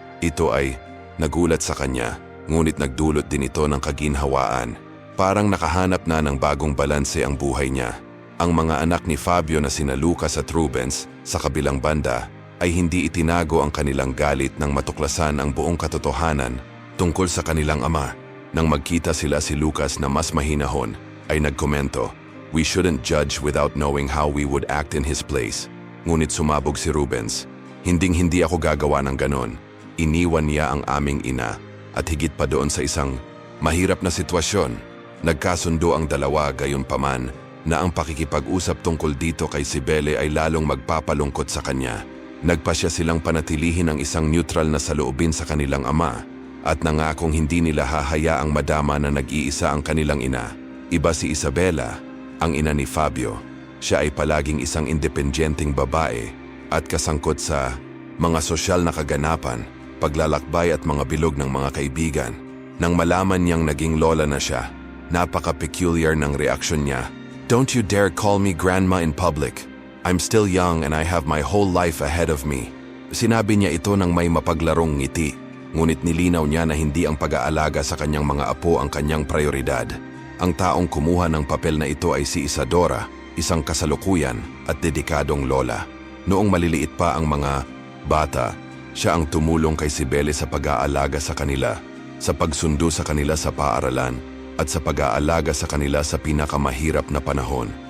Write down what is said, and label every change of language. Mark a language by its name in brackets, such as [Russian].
[Filipino] Ito ay nagulat sa kanya, ngunit nagdulot din ito ng kaginhawaan. Parang nakahanap na ng bagong balanse ang buhay niya. Ang mga anak ni Fabio na sina Lucas at Rubens, sa kabilang banda, ay hindi itinago ang kanilang galit nang matuklasan ang buong katotohanan tungkol sa kanilang ama. Nang magkita sila si Lucas na mas mahinahon, ay nagkomento, [English] "We shouldn't judge without knowing how we would act in his place." [Filipino] Ngunit sumabog si Rubens, "Hinding-hindi ako gagawa ng ganon." Iniwan niya ang aming ina at higit pa doon sa isang mahirap na sitwasyon. Nagkasundo ang dalawa, gayunpaman na ang pakikipag-usap tungkol dito kay Sibele ay lalong magpapalungkot sa kanya. Nagpasya silang panatilihin ang isang neutral na saloobin sa kanilang ama at nangakong hindi nila hahayaang madama na nag-iisa ang kanilang ina. Iba si Isabela, ang ina ni Fabio. Siya ay palaging isang independyenteng babae at kasangkot sa mga sosyal na kaganapan, paglalakbay at mga bilog ng mga kaibigan. Nang malaman niyang naging lola na siya, napaka-peculiar ng reaksyon niya. [English] "Don't you dare call me grandma in public. I'm still young and I have my whole life ahead of me." [Filipino] Sinabi niya ito ng may mapaglarong ngiti, ngunit nilinaw niya na hindi ang pag-aalaga sa kanyang mga apo ang kanyang prioridad. Ang taong kumuha ng papel na ito ay si Isadora, isang kasalukuyan at dedikadong lola. Noong maliliit pa ang mga bata, siya ang tumulong kay Sibele sa pag-aalaga sa kanila, sa pagsundo sa kanila sa paaralan, at sa pag-aalaga sa kanila sa pinakamahirap na panahon.